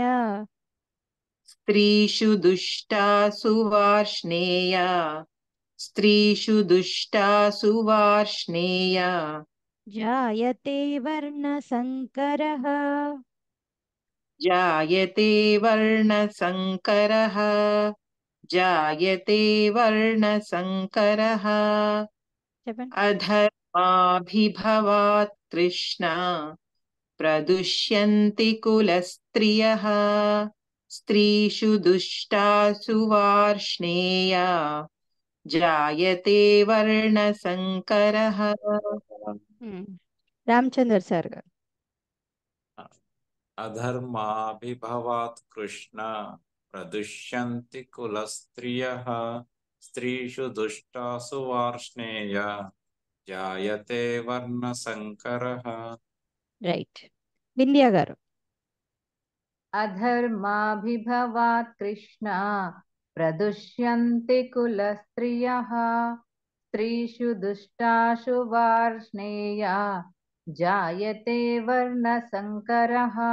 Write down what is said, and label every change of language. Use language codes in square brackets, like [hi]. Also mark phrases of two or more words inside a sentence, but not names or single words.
[sa] స్త్రీషు దుష్టాసు వార్ష్ణేయ స్త్రీషు దుష్టాసు వార్ష్ణేయ జాయతే వర్ణసంకరః జాయతే వర్ణసంకరః जायते वर्णसङ्करः [te] చెప్పండి. [sa] अधर्माभिभवात् कृष्णा प्रदुष्यन्ति कुलस्त्रियः स्त्रीषु दुष्टासु वार्ष्णेया जायते वर्णसङ्करः. [te] రామచంద్ర సార్ గారు. [sa] अधर्माभिभवात् कृष्ण प्रदुष्यन्ति कुलस्त्रियः स्त्रीषु दुष्टासु वार्ष्णेय जायते वर्णसङ्करः. [te] రైట్. వింధ్యా గారు. [sa] అధర్మాభిభవాత్ కృష్ణ ప్రదుష్యంతి కులస్త్రియః స్త్రీషు దుష్టాషు వార్ష్ణేయ జాయతే వర్ణసంకరః.